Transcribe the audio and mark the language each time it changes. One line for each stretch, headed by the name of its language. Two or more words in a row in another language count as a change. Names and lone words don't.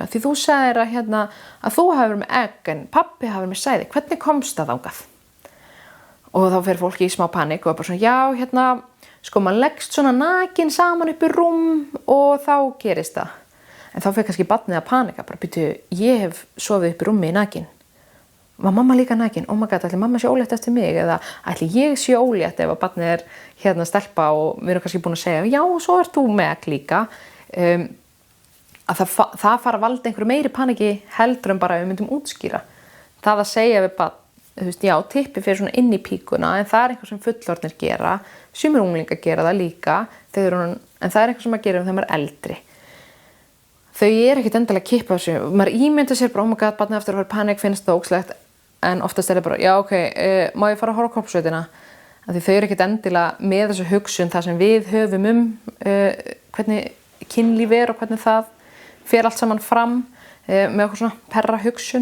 Icelandic: Því þú sagðir að þú hafi verið með egg en pabbi hafi verið með sæði, hvernig komst það þangað? Og þá fer fólki í smá panik og bara svona, já, maður leggst svona nakin saman upp í rúm og þá gerist það. En þá fer kannski barnið að panika, bara býtu, ég hef sofið upp í rúmi í nakin. Var mamma líka nakin?
English: Oh my god,
Icelandic: ætli mamma sé ólétt eftir mig? Eða ætli ég sé ólétt ef að barnið stelpa og við erum kannski búin að segja, já, svo ert þú með egg líka. Að það fara að valda einhverju meiri paniki heldur en bara við myndum útskýra. Það að segja við barn, já, tippi fyrir svona inn í píkuna, en það eitthvað sem fullorðnir gera, sumir unglingar gera það líka, en það eitthvað sem maður gerir þegar maður er eldri. Þau ekkert endilega að kippa þessu. Maður ímynda sér bara,
English: oh my god,
Icelandic: barnið eftir að vera panik, finnst það ógeðslegt, en oftast það bara, já, ok, má ég fara að horfa á Korpsveitina? Því þau ekkert endilega með þessu hugsun, það sem við höfum hvernig kynlíf og hvernig það fer allt saman fram með okkur svona perra hugsun.